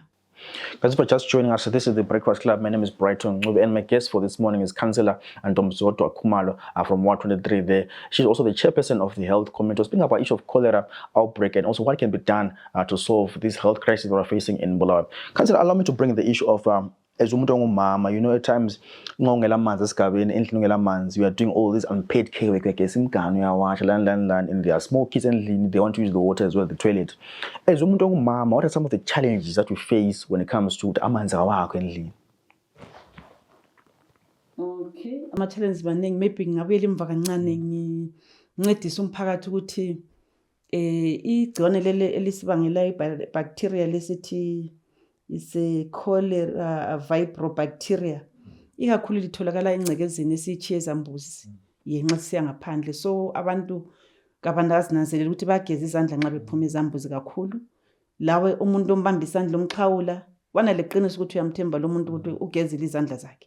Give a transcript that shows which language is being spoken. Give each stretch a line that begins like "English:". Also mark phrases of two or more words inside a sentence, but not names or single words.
English: Guys, for just joining us, this is the Breakfast Club. My name is Brighton Ncube, and my guest for this morning is Councilor Ntombizodwa Khumalo from Ward 23 there. She's also the chairperson of the health committee, speaking about issue of cholera outbreak and also what can be done to solve this health crisis we're facing in Bulawayo. Councilor, allow me to bring the issue of as
North Ndebele: umuntu ongumama,
English: you know, at times we are doing all this unpaid care work, and there are small kids and they want to use the water as well, the toilet.
North Ndebele: As umuntu ongumama,
English: what are some of the challenges that we face when it comes to
North Ndebele: amanzi awakho endlini? Okay, ama-challenges maningi. Maybe ngingabuyela emva kancane ngincedise umphakathi ukuthi igciwane leli elisibangela ibacteria lesithi
English: is a cholera vibrobacteria.
North Ndebele: Ikakhulu litholakala engcekezeni esiyichiye ezambuzi yenxa siya ngaphandle. So abantu azinanzelela ukuthi bageza izandla nxa bephuma ezambuzi kakhulu. Lawe umuntu ombamba isandla omxhawula wanaleqiniso ukuthi uyamthemba lo muntu ukuthi ugezile izandla zakhe.